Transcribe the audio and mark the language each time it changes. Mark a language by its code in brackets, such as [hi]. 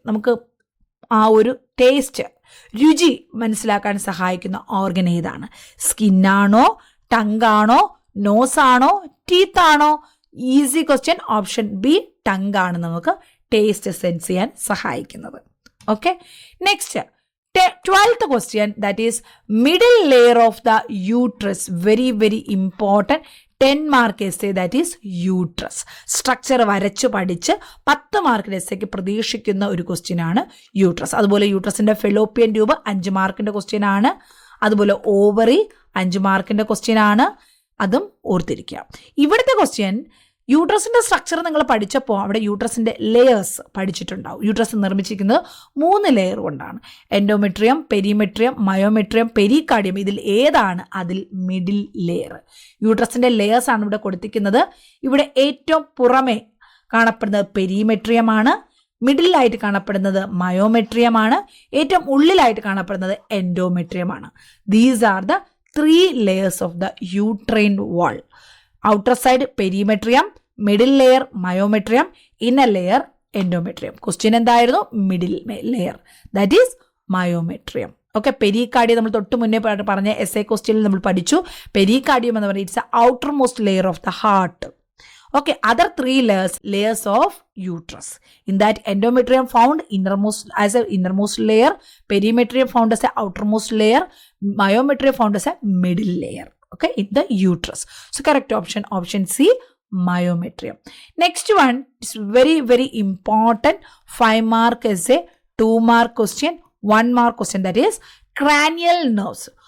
[ml] നമുക്ക് ആ ഒരു ടേസ്റ്റ്, രുചി മനസ്സിലാക്കാൻ സഹായിക്കുന്ന ഓർഗൻ ഏതാണ്? സ്കിന്നാണോ, ടങ്ങാണോ, നോസാണോ, ടീത്താണോ? Easy question. ഓപ്ഷൻ ബി, ടങ്ങാണ് നമുക്ക് ടേസ്റ്റ് സെൻസ് ചെയ്യാൻ സഹായിക്കുന്നത്. [en] Okay, next 12th question, that is middle layer of the uterus. Very important 10 mark essay, that is uterus. [ml] Structure വരച്ച് പഠിച്ച് 10 മാർക്കിന്റെ എസ്സേക്ക് പ്രതീക്ഷിക്കുന്ന ഒരു ക്വസ്റ്റ്യൻ ആണ് യൂട്രസ്. അതുപോലെ യൂട്രസിന്റെ ഫെലോപ്പിയൻ ട്യൂബ് 5 മാർക്കിന്റെ ക്വസ്റ്റ്യൻ ആണ്. അതുപോലെ ഓവറി 5 മാർക്കിന്റെ ക്വസ്റ്റ്യൻ ആണ്. അതും ഓർത്തിരിക്കുക. ഇവിടുത്തെ ക്വസ്റ്റ്യൻ, യൂട്രസിന്റെ സ്ട്രക്ചർ നിങ്ങൾ പഠിച്ചപ്പോൾ അവിടെ യൂട്രസിന്റെ ലെയേഴ്സ് പഠിച്ചിട്ടുണ്ടാവും. യൂട്രസ് നിർമ്മിച്ചിരിക്കുന്നത് 3 ലെയർ കൊണ്ടാണ്. Endometrium, perimetrium, myometrium, pericardium. ഇതിൽ ഏതാണ് അതിൽ മിഡിൽ ലെയർ? യൂട്രസിന്റെ ലെയേഴ്സ് ആണ് ഇവിടെ കൊടുത്തിരിക്കുന്നത്. ഇവിടെ ഏറ്റവും പുറമെ കാണപ്പെടുന്നത് പെരിമെട്രിയമാണ്, മിഡിലായിട്ട് കാണപ്പെടുന്നത് മയോമെട്രിയമാണ്, ഏറ്റവും ഉള്ളിലായിട്ട് കാണപ്പെടുന്നത് എൻഡോമെട്രിയമാണ്. [en] These are the 3 layers of the uterine wall. Outer side perimetrium, middle layer myometrium, inner layer endometrium. Question [ml] എന്തായിരുന്നു? [en] Middle layer, that is myometrium. [ml] Okay, pericardium നമ്മൾ തൊട്ട് മുന്നേ പറഞ്ഞ എസ് എ ക്വസ്റ്റ്യനിൽ നമ്മൾ പഠിച്ചു. [en] pericardium [ml] എന്ന് പറയുന്നത് [en] It's a outermost layer of the heart. Okay, other 3 layers of uterus. In that, endometrium found as a innermost layer, perimetrium found as a outermost layer, myometrium found as a middle layer. Okay, in the uterus. So correct option C, myometrium. Next one is very important 5 mark essay, 2 mark question, 1 mark question, that is cranial nerves.